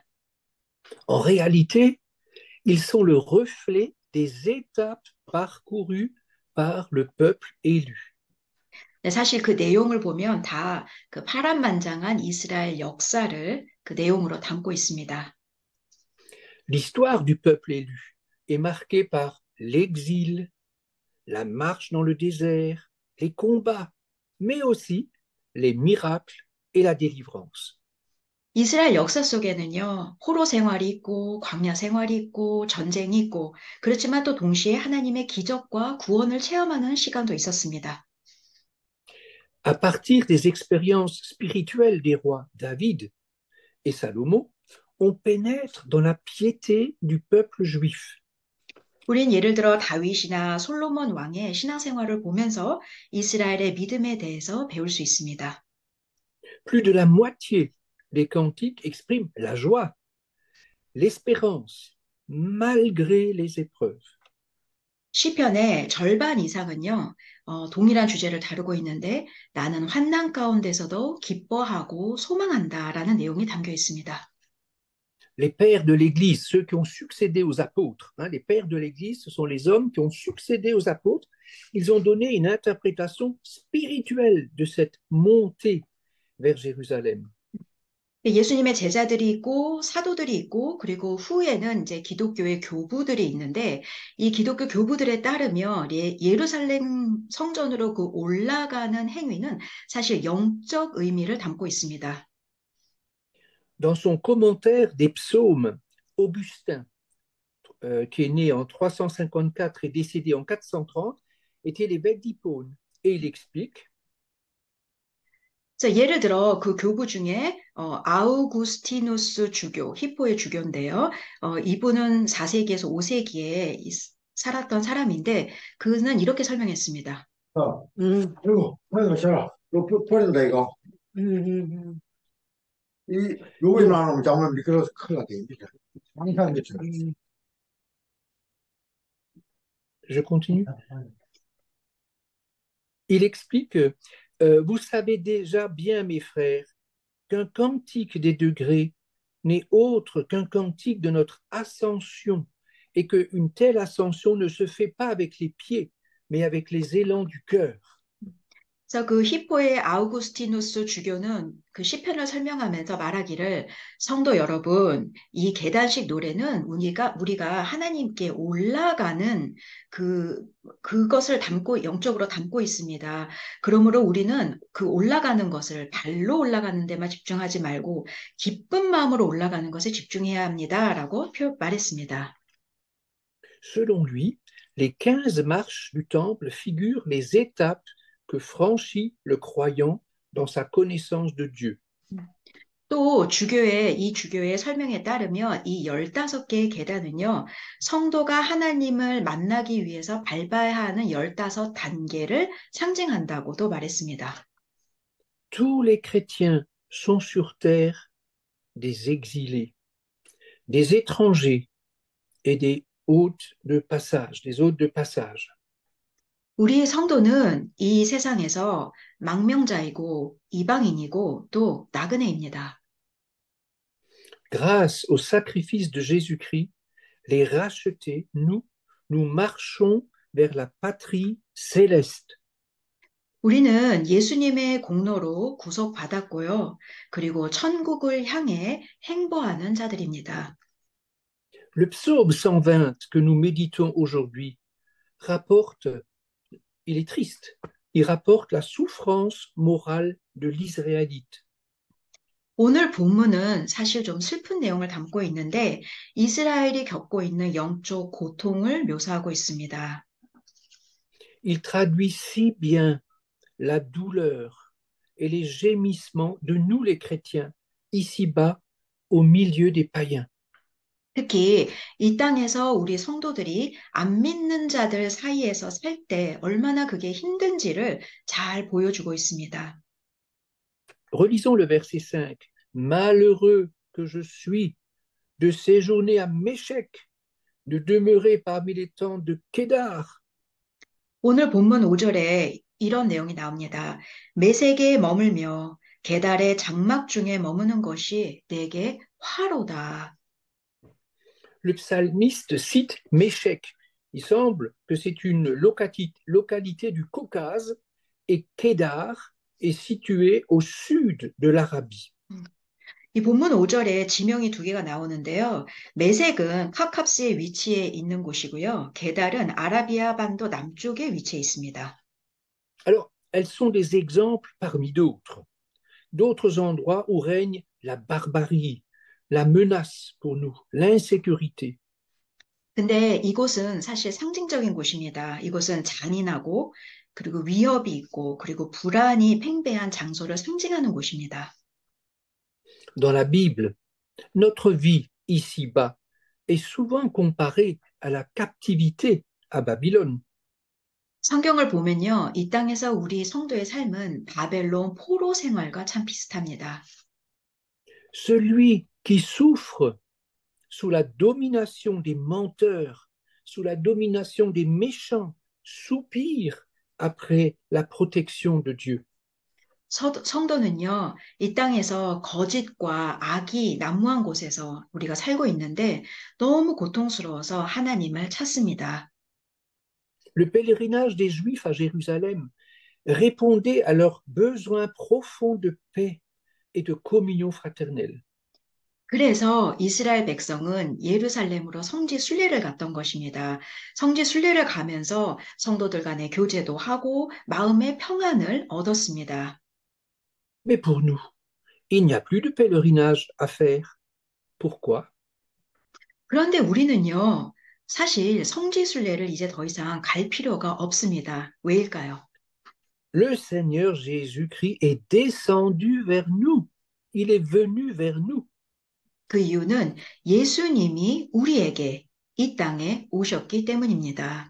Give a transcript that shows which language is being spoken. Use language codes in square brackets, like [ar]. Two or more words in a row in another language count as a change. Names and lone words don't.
[fr] En réalité, ils sont le reflet des étapes parcourues par le peuple élu. [ko] 네, 사실 그 내용을 보면 다 그 파란만장한 이스라엘 역사를 그 내용으로 담고 있습니다. [fr] L'histoire du peuple élu est marquée par l'exil, la marche dans le désert, les combats, mais aussi les miracles et la délivrance. [ko] 이스라엘 역사 속에는요, 포로 생활이 있고, 광야 생활이 있고, 전쟁이 있고, 그렇지만 또 동시에 하나님의 기적과 구원을 체험하는 시간도 있었습니다. [fr] À partir des expériences spirituelles des rois David et Salomon, on pénètre dans la piété du peuple juif. [ko] 우린 예를 들어 다윗이나 솔로몬 왕의 신앙생활을 보면서 이스라엘의 믿음에 대해서 배울 수 있습니다. [fr] Plus de la moitié des cantiques expriment la joie, l'espérance, malgré les épreuves. [ko] 시편의 절반 이상은요, 동일한 주제를 다루고 있는데 나는 환난 가운데서도 기뻐하고 소망한다라는 내용이 담겨 있습니다. [fr] Les pères de l'Église, ceux qui ont succédé aux apôtres, les pères de l'Église, ce sont les hommes qui ont succédé aux apôtres, ils ont donné une interprétation spirituelle de cette montée vers Jérusalem. [ko] 예수님의 제자들이 있고 사도들이 있고 그리고 후에는 이제 기독교의 교부들이 있는데 이 기독교 교부들에 따르면 예루살렘 성전으로 그 올라가는 행위는 사실 영적 의미를 담고 있습니다. [fr] Dans son commentaire des psaumes, Augustin, qui est né en 354 et décédé en 430, était l'évêque d'Hippone. Et il explique [ko] 자, 예를 들어 그 교부 중에 아우구스티누스 주교, 히포의 주교인데요. 이분은 4세기에서 5세기에 살았던 사람인데 그는 이렇게 설명했습니다. 그리고, 아이고, 자, 이거 버린다, 이거. hum. 요거 [fr] Donc, [ko] 나오면 잘못 미끄러워서 큰일 나게. 항상 그렇죠. [fr] je continue. Il explique, vous savez déjà bien, mes frères, qu'un cantique des degrés n'est autre qu'un cantique de notre ascension, et qu'une telle ascension ne se fait pas avec les pieds, mais avec les élans du cœur. [ko] 그래서 그 히포의 아우구스티누스 주교는 그 시편을 설명하면서 말하기를 성도 여러분, 이 계단식 노래는 우리가 하나님께 올라가는 그것을 영적으로 담고 있습니다. 그러므로 우리는 그 올라가는 것을 발로 올라가는 데만 집중하지 말고 기쁜 마음으로 올라가는 것에 집중해야 합니다라고 말했습니다. [fr] Selon lui, les 15 marches du temple figurent les étapes que franchit le croyant dans sa connaissance de Dieu. [ko] 또 이 주교의 설명에 따르면 이 15개의 계단은요, 성도가 하나님을 만나기 위해서 밟아야 하는 15단계를 상징한다고도 말했습니다. [fr] Tous les chrétiens sont sur terre des exilés, des étrangers et des hôtes de passage, des hôtes de passage. [ko] 우리 성도는 이 세상에서 망명자이고 이방인이고 또 나그네입니다. [fr] Grâce au sacrifice de Jésus-Christ, les rachetés, nous marchons vers la patrie céleste. [ko] 우리는 예수님의 공로로 구속받았고요. 그리고 천국을 향해 행보하는 자들입니다. [fr] Le psaume 120 que nous méditons aujourd'hui rapporte, il est triste, il rapporte la souffrance morale de l'Israélite. [ko] 오늘 본문은 사실 좀 슬픈 내용을 담고 있는데 이스라엘이 겪고 있는 영적 고통을 묘사하고 있습니다. [fr] Il traduit si bien la douleur et les gémissements de nous les chrétiens, ici-bas, au milieu des païens. [ko] 특히 이 땅에서 우리 성도들이 안 믿는 자들 사이에서 살 때 얼마나 그게 힘든지를 잘 보여주고 있습니다. [fr] Relisons le verset 5. Malheureux que je suis de séjourner à Méchec, de demeurer parmi les tentes de Kédar. [ko] 오늘 본문 5절에 이런 내용이 나옵니다. 메세게에 머물며 게달의 장막 중에 머무는 것이 내게 화로다. [fr] Le psalmiste cite Méchec. Il semble que c'est une localité du Caucase et Kédar est situé au sud de l'Arabie. [ko] 이 본문 5절에 지명이 두 개가 나오는데요. 메색은 카캅스의 위치에 있는 곳이고요. 게달은 아라비아 반도 남쪽에 위치해 있습니다. [fr] Alors, elles sont des exemples parmi d'autres endroits où règne la barbarie, la menace pour nous, l'insécurité. [ko] 근데 이곳은 사실 상징적인 곳입니다. 이곳은 잔인하고 그리고 위협이 있고 그리고 불안이 팽배한 장소를 상징하는 곳입니다. [fr] Dans la Bible, notre vie ici-bas est souvent comparée à la captivité à Babylone. [ko] 성경을 보면요. 이 땅에서 우리 성도의 삶은 바벨론 포로 생활과 참 비슷합니다. [fr] Celui qui souffre sous la domination des menteurs, sous la domination des méchants, soupire après la protection de Dieu. [ko] 성도는요, 이 땅에서 거짓과 악이 난무한 곳에서 우리가 살고 있는데 너무 고통스러워서 하나님을 찾습니다. [fr] Le pèlerinage des Juifs à Jérusalem répondait à leurs besoins profonds de paix et de communion fraternelle. [ko] 그래서 이스라엘 백성은 예루살렘으로 성지 순례를 갔던 것입니다. 성지 순례를 가면서 성도들 간의 교제도 하고 마음의 평안을 얻었습니다. [fr] Mais pour nous, il n'y a plus de pèlerinage à faire. Pourquoi? [ko] 그런데 우리는요, 사실 성지 순례를 이제 더 이상 갈 필요가 없습니다. 왜일까요? [fr] Le Seigneur Jésus-Christ est descendu vers nous. Il est venu vers nous. [ko] 그 이유는 예수님이 우리에게 이 땅에 오셨기 때문입니다.